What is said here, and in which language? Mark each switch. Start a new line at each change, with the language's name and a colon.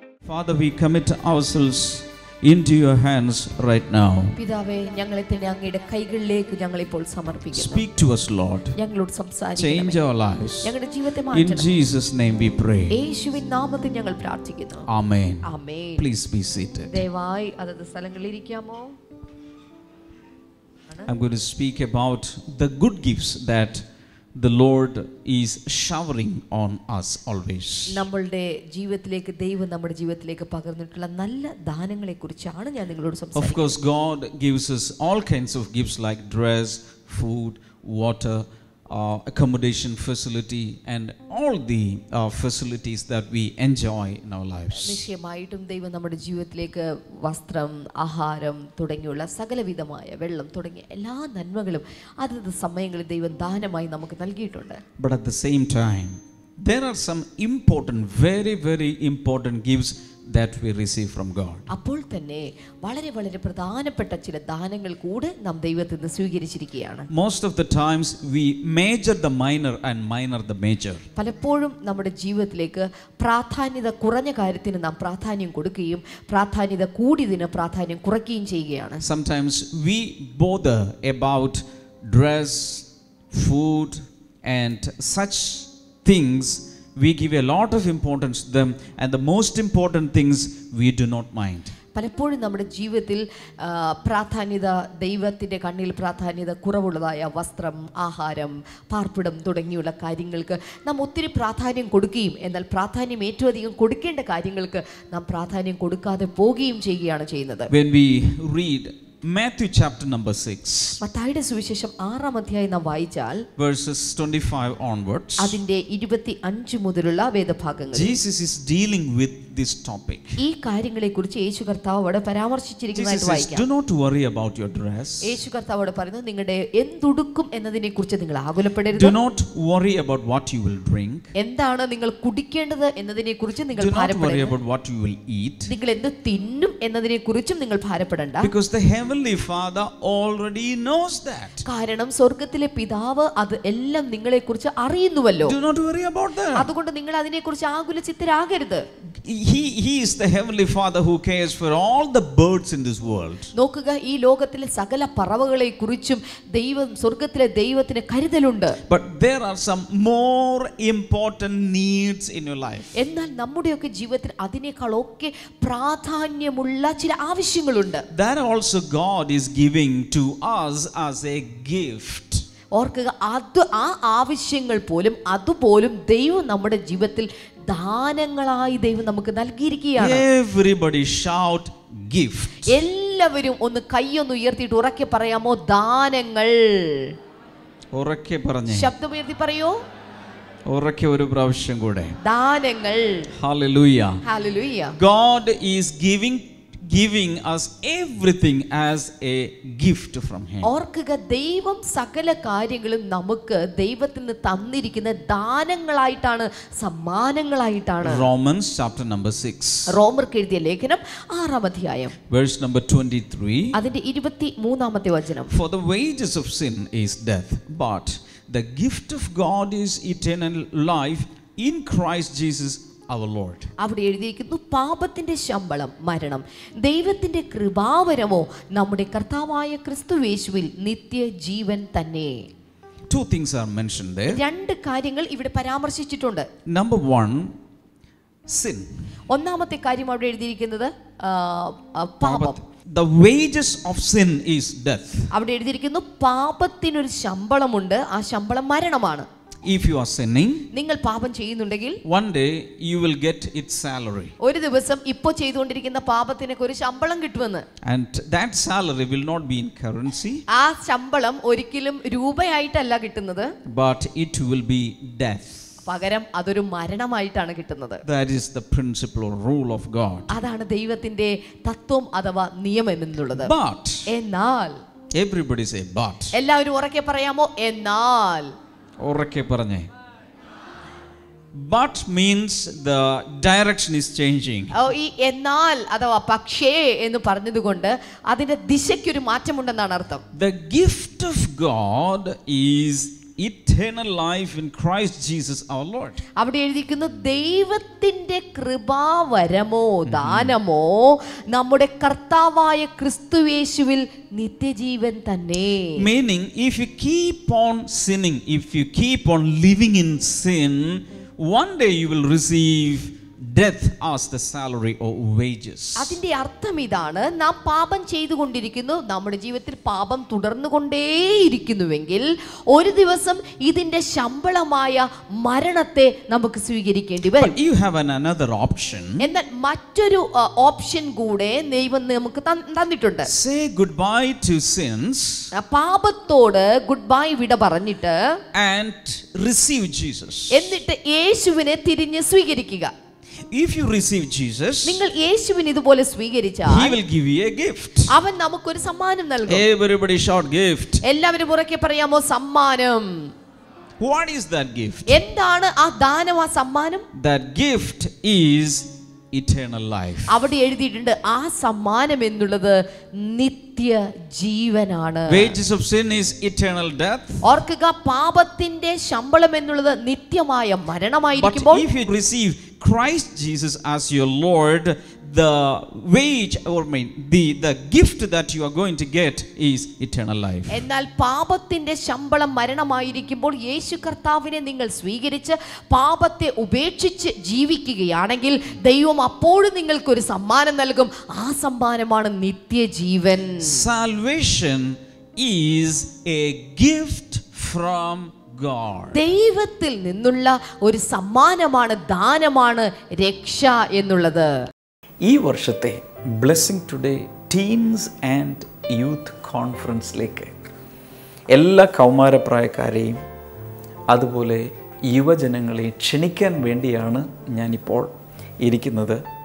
English: Father, we commit ourselves into your hands right now.
Malayalam: പിതാവേ, ഞങ്ങളെ തന്നെ അങ്ങയുടെ കൈകളിലേക്ക് ഞങ്ങൾ ഇപ്പോൾ സമർപ്പിക്കുന്നു.
English: Speak to us, Lord.
Malayalam: ഞങ്ങളോട് സംസാരിക്കണമേ.
English: Change our lives.
Malayalam: ഞങ്ങളുടെ ജീവിതത്തെ
English: In
Malayalam: മാറ്റണം.
English: Jesus' name we pray.
Malayalam: യേശുവിൻ നാമത്തിൽ ഞങ്ങൾ പ്രാർത്ഥിക്കുന്നു.
English: Amen.
Malayalam: Amen.
English: Please be seated.
Malayalam: ദയവായി അതത് സ്ഥലങ്ങളിൽ ഇരിക്കാമോ?
English: I'm going to speak about the good gifts that the Lord is showering on us always.
Malayalam: നമ്മളുടെ ജീവിതത്തിലേക്ക് ദൈവം നമ്മുടെ ജീവിതത്തിലേക്ക് പകർന്നിട്ടുള്ള നല്ല ദാനങ്ങളെ കുറിച്ചാണ് ഞാൻ നിങ്ങളോട്
English: Of
Malayalam: സംസാരിക്കുന്നത്.
English: course, God gives us all kinds of gifts like dress, food, water, accommodation facility, and all the facilities that we enjoy in our lives.
Malayalam: നിശ്ചയമായിട്ടും ദൈവം നമ്മുടെ ജീവിതത്തിലേക്ക് വസ്ത്രം, ആഹാരം തുടങ്ങിയുള്ള സകലവിധമായ വെള്ളം തുടങ്ങിയ എല്ലാ നന്മകളും അതത് സമയങ്ങളിൽ ദൈവം ദാനമായി നമുക്ക് നൽകിയിട്ടുണ്ട്.
English: But at the same time, there are some important, very, very important gifts that we receive from God.
Malayalam: അപ്പോൾ തന്നെ വളരെ വളരെ പ്രധാനപ്പെട്ട ചില ദാനങ്ങൾ കൂടെ നാം ദൈവത്തിൽ നിന്ന് സ്വീകരിച്ചിരിക്കുകയാണ്.
English: Most of the times we major the minor and minor the major.
Malayalam: പലപ്പോഴും നമ്മുടെ ജീവിതത്തിലേക്ക് പ്രാധാന്യത കുറഞ്ഞ കാര്യത്തിന് നാം പ്രാധാന്യം കൊടുക്കുകയും പ്രാധാന്യത കൂടിയതിന് പ്രാധാന്യം കുറയ്ക്കുകയും ചെയ്യുകയാണ്.
English: Sometimes we bother about dress, food, and such things. We give a lot of importance to them, and the most important things we do not mind.
Malayalam: പലപ്പോഴും നമ്മുടെ ജീവിതത്തിൽ പ്രാധാന്യത, ദൈവത്തിൻ്റെ കണ്ണിൽ പ്രാധാന്യത കുറവുള്ളതായ വസ്ത്രം, ആഹാരം, പാർപ്പിടം തുടങ്ങിയുള്ള കാര്യങ്ങൾക്ക് നാം ഒത്തിരി പ്രാധാന്യം കൊടുക്കുകയും എന്നാൽ പ്രാധാന്യം ഏറ്റവും അധികം കൊടുക്കേണ്ട കാര്യങ്ങൾക്ക് നാം പ്രാധാന്യം കൊടുക്കാതെ പോവുകയും ചെയ്യുകയാണ് ചെയ്യുന്നത്.
English: When we read Matthew chapter number 6,
Malayalam: മത്തായിയുടെ സുവിശേഷം 6-ാം അധ്യായം നാം വായിച്ചാൽ
English: verses 25 onwards,
Malayalam: അതിന്റെ 25 മുതലുള്ള വേദഭാഗങ്ങൾ
English: Jesus is dealing with this topic.
Malayalam: ഈ കാര്യങ്ങളെക്കുറിച്ച് യേശു കർത്താവ് അവിടെ പരാമർശിച്ചിരിക്കുന്നതായിട്ട്
English: Jesus says,
Malayalam: വായിക്കാം.
English: do not worry about your dress.
Malayalam: യേശു കർത്താവ് അവിടെ പറയുന്നു, നിങ്ങളുടെ എന്തുടുക്കും എന്നതിനെ കുറിച്ച് നിങ്ങൾ ആകുലപ്പെടരുത്.
English: Do not worry about what you will drink.
Malayalam: എന്താണ് നിങ്ങൾ കുടിക്കേണ്ടത് എന്നതിനെ കുറിച്ച് നിങ്ങൾ
English: Do not worry
Malayalam: ഭാരപ്പെടരുത്.
English: about what you will eat.
Malayalam: നിങ്ങൾ എന്ത് തിന്നും എന്നതിനെ കുറിച്ചും നിങ്ങൾ ഭാരപ്പെടണ്ട.
English: Because the Heavenly Father already knows that.
Malayalam: കാരണം സ്വർഗ്ഗത്തിലെ പിതാവ് അത് എല്ലാം നിങ്ങളെ കുറിച്ച് അറിയുന്നുവല്ലോ.
English: Do not worry about that.
Malayalam: അതുകൊണ്ട് നിങ്ങൾ അതിനെ കുറിച്ച് ആകുല ചിത്തരാകരുത്.
English: He is the Heavenly Father who cares for all the birds in this world.
Malayalam: നോക്കുക, ഈ ലോകത്തിലെ സകല പറവകളെ കുറിച്ചും ദൈവം, സ്വർഗ്ഗത്തിലെ ദൈവത്തിന് കരുതലുണ്ട്.
English: But there are some more important needs in your life.
Malayalam: എന്നാൽ നമ്മുടെയൊക്കെ ജീവിതത്തിൽ അതിനേക്കാളൊക്കെ പ്രാധാന്യമുള്ള ചില ആവശ്യങ്ങളുണ്ട്.
English: That also God is giving to us as a gift.
Malayalam: ഓർക്കുക, അത് ആ ആവശ്യങ്ങൾ പോലും അതുപോലും ദൈവം നമ്മുടെ ജീവിതത്തിൽ ദാനങ്ങളായി ദൈവം നമുക്ക് നൽകിയിരിക്കുകയാണ്.
English: Everybody shout gift.
Malayalam: എല്ലാവരും ഒന്ന് കൈയൊന്ന് ഉയർത്തിയിട്ട് ഉറക്കെ പറയാമോ? ദാനങ്ങൾ. ഉറക്കെ പറഞ്ഞേ. ശബ്ദമുയർത്തി പറയൂ. ഉറക്കെ ഒരു പ്രാവശ്യം കൂടെ. ദാനങ്ങൾ.
English: Hallelujah.
Malayalam: Hallelujah.
English: God is giving us everything as a gift from Him.
Malayalam: ഓർക്കുക, ദൈവം സകല കാര്യങ്ങളും നമുക്ക് ദൈവത്തിൽ നിന്ന് തന്നിരിക്കുന്ന ദാനങ്ങളായിട്ടാണ്, സമ്മാനങ്ങളായിട്ടാണ്.
English: Romans chapter number 6.
Malayalam: റോമർക്ക് എഴുതിയ ലേഖനം 6-ാം അധ്യായം
English: Verse number 23.
Malayalam: അതിന്റെ 23-ാമത്തെ വചനം.
English: For the wages of sin is death, but the gift of God is eternal life in Christ Jesus our Lord.
Malayalam: അവിടെ എഴുതിയിരിക്കുന്നു, പാപത്തിന്റെ ശമ്പളം മരണം, ദൈവത്തിന്റെ കൃപാവരമോ നമ്മുടെ കർത്താവായ ക്രിസ്തുയേശുവിൽ നിത്യജീവൻ തന്നെ.
English: Two things are mentioned there.
Malayalam: രണ്ട് കാര്യങ്ങൾ ഇവിടെ പരാമർശിച്ചിട്ടുണ്ട്.
English: Number one, sin.
Malayalam: ഒന്നാമത്തെ കാര്യം അവിടെ എഴുതിയിരിക്കുന്നത് പാപം.
English: The wages of sin is death.
Malayalam: അവിടെ എഴുതിയിരിക്കുന്നു, പാപത്തിനൊരു ശമ്പളമുണ്ട്, ആ ശമ്പളം മരണമാണ്.
English: If you are sinning,
Malayalam: നിങ്ങൾ പാപം ചെയ്യുന്നുണ്ടെങ്കിൽ
English: one day you will get its salary.
Malayalam: ഒരു ദിവസം ഇപ്പോൾ ചെയ്തുകൊണ്ടിരിക്കുന്ന പാപത്തിനൊക്കെ ഒരു ശമ്പളം കിട്ടുമെന്ന്.
English: And that salary will not be in currency.
Malayalam: ആ ശമ്പളം ഒരിക്കലും രൂപയായിട്ടല്ല കിട്ടുന്നത്,
English: but it will be death.
Malayalam: പകരം അതൊരു മരണമായിട്ടാണ് കിട്ടുന്നത്.
English: That is the principle or rule of God.
Malayalam: അതാണ് ദൈവത്തിന്റെ തത്വം അഥവാ നിയമം എന്നുള്ളത്.
English: But
Malayalam: എന്നാൽ,
English: everybody say but.
Malayalam: എല്ലാവരും ഉറക്കെ പറയാമോ? എന്നാൽ. ഉറക്കെ പറഞ്ഞേ.
English: But means the direction is changing.
Malayalam: ഈ എന്നാൽ അഥവാ പക്ഷേ എന്ന് പറഞ്ഞതുകൊണ്ട് അതിന്റെ ദിശയ്ക്കൊരു മാറ്റമുണ്ടെന്നാണ് അർത്ഥം.
English: The gift of God is eternal life in Christ Jesus our Lord.
Malayalam: അവിടെ എഴുതിയിരിക്കുന്നു ദൈവത്തിന്റെ കൃപാവരമോ ദാനമോ നമ്മുടെ കർത്താവായ ക്രിസ്തുയേശുവിൽ നിത്യജീവൻ തന്നെ.
English: Meaning, if you keep on sinning, if you keep on living in sin, one day you will receive death as the salary or wages.
Malayalam: അതിന്റെ അർത്ഥം ഇതാണ്, നാം പാപം ചെയ്തുകൊണ്ടിരിക്കുന്നു, നമ്മുടെ ജീവിതത്തിൽ പാപം തുടർന്നുകൊണ്ടേയിരിക്കുന്നുവെങ്കിൽ ഒരു ദിവസം ഇതിന്റെ ശമ്പളമായ മരണത്തെ നമുക്ക് സ്വീകരിക്കേണ്ടി വരും.
English: But you have another option.
Malayalam: എന്നാൽ മറ്റൊരു ഓപ്ഷൻ കൂടെ ദൈവം നമുക്ക് തന്നിട്ടുണ്ട്.
English: Say goodbye to sins
Malayalam: പാപത്തോട്
English: goodbye
Malayalam: വിട പറഞ്ഞിട്ട്
English: and receive Jesus.
Malayalam: എന്നിട്ട് യേശുവിനെ തിരിഞ്ഞ് സ്വീകരിക്കുക.
English: If you receive Jesus,
Malayalam: നിങ്ങൾ യേശുവിനെ ഇതുപോലെ സ്വീകരിച്ചാൽ
English: He will give you a gift.
Malayalam: അവൻ നമുക്കൊരു സമ്മാനം നൽകും.
English: Everybody shout gift.
Malayalam: എല്ലാവരും ഉറക്കെ പറയാമോ സമ്മാനം?
English: What is that gift?
Malayalam: എന്താണ് ആ ദാനം, ആ സമ്മാനം?
English: That gift is eternal life.
Malayalam: അവിടെ എഴുതിയിട്ടുണ്ട് ആ സമ്മാനം എന്നുള്ളത് നിത്യ ജീവനാണ്.
English: Wages of sin is eternal death.
Malayalam: ഓർക്കുക, പാപത്തിന്റെ ശമ്പളം എന്നുള്ളത് നിത്യമായ
English: But
Malayalam: മരണമായിരിക്കുമ്പോൾ
English: if you receive Christ Jesus as your Lord, the wage or the gift that you are going to get is eternal life.
Malayalam: എന്നാൽ പാപത്തിന്റെ ശമ്പളം മരണമായിരിക്കുമ്പോൾ യേശു കർത്താവിനെ നിങ്ങൾ സ്വീകരിച്ച് പാപത്തെ ഉപേക്ഷിച്ച് ജീവിക്കുകയാണെങ്കിൽ ദൈവം അപ്പോഴും നിങ്ങൾക്കൊരു സമ്മാനം നൽകും. ആ സമ്മാനമാണ് നിത്യജീവൻ.
English: Salvation is a gift from God.
Malayalam: ദൈവത്തിൽ നിന്നുള്ള ഒരു സമ്മാനമാണ്, ദാനമാണ് രക്ഷ എന്നുള്ളത്. ഈ വർഷത്തെ blessing today teens and youth കോൺഫറൻസിലേക്ക് എല്ലാ കൗമാരപ്രായക്കാരെയും അതുപോലെ യുവജനങ്ങളെയും ക്ഷണിക്കാൻ വേണ്ടിയാണ് ഞാനിപ്പോൾ ഇരിക്കുന്നത്.